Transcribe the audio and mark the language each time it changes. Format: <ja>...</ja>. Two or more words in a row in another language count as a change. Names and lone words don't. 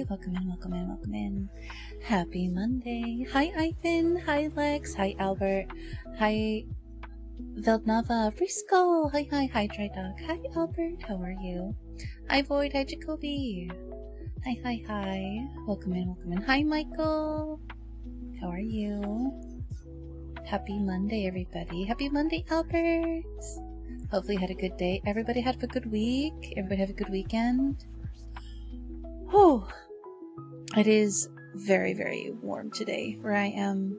<en>Welcome in, welcome in, welcome in. Happy Monday. Hi Ivan. Hi Lex. Hi Albert. Hi Veldnava. Frisco. Hi, hi, hi Dry Dog. Hi Albert. How are you? Hi Void. Hi Jacoby. Hi, hi, hi. Welcome in, welcome in. Hi Michael. How are you? Happy Monday everybody. Happy Monday Albert. Hopefully you had a good day. Everybody had a good week. Everybody have a good weekend. Whew. It is very, very warm today where I am.</en>